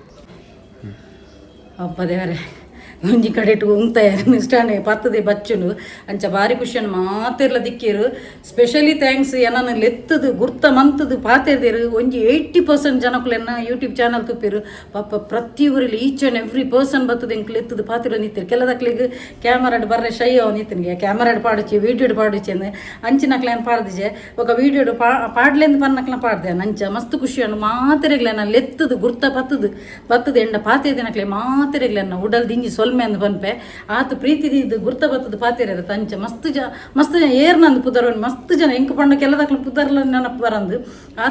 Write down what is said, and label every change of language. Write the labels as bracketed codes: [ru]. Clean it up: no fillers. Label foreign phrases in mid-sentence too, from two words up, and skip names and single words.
[tcy] ಅಪ್ಪದೇವರೆ ಒಂಜಿ ಕಡೆ ಇಟ್ಟು ಉಂಗ್ತಾಯ ಇಷ್ಟಾನೆ ಪತ್ತದೆ ಬಚ್ಚುನು ಅಂಚ ಭಾರಿ ಖುಷಿಯನ್ನು ಮಾತಿರ್ಲ ದಿಕ್ಕೇರು [en] specially thanks [tcy] ಏನನ್ನ ಲೆತ್ತದು ಗುರ್ತ ಮಂತದು ಪಾತಿರ್ದೇರು ಒಂಜಿ 80% ಜನಕ್ಕಳೆನ್ನ ಯೂಟ್ಯೂಬ್ ಚಾನಲ್ ತುಪ್ಪಿರು ಪಾಪ ಪ್ರತಿ ಊರಲ್ಲಿ [en] each and every person [tcy] ಬರ್ತದೆ ಇಂಕ್ ಲೆತ್ತದು ಪಾತಿರ ನಿಂತಿರು ಕೆಲದಕ್ಲಿಗೆ ಕ್ಯಾಮರಾಡ್ ಬರ್ರೆ ಶೈ ಅವ ನಿಂತಿನಿಗೆ ಕ್ಯಾಮರಾಡ್ ಪಾಡಿಚೆ ವೀಡಿಯೋಡ್ ಪಾಡಿಚೆ ಅಂದೆ ಅಂಚಿನಕ್ಲೇನು ಪಾಡ್ದಿಜೆ ఒక ವೀಡಿಯೋಡು ಪಾಡ್ಲೆಂದು ಪನ್ನಕ್ಲ ಪಾಡ್ದೆ ಅಂಚ ಮಸ್ತ್ ಖುಷಿಯನ್ನು ಮಾತಿರಗ್ಲೇನ ಲೆತ್ತದು ಗುರ್ತ ಬತ್ತದು ಎಂಡ ಪಾತಿರ್ದಿನಕ್ಲೆ ಮಾತಿರಗ್ಲೇನ ಉಡಲ್ ದಿಂಜಿ ಸೊಲ್ಮೆ ಅಂದು ಪನ್ಪೆ ಆತು ಪ್ರೀತಿದಿ ಇದು ಗುರ್ತ ಬತ್ತದು ಪಾತಿರ ತಂಚ ಮಸ್ತ್ ಜನ ಏರ್ನಂದು ಪುದರ್ ಮಸ್ತ್ ಜನ ಎಂಕ ಪಂಡ ಕೆಲದಕ್ಲ ಪುದರ್ಲ ನೆನಪು ಬರಂದು ಆತು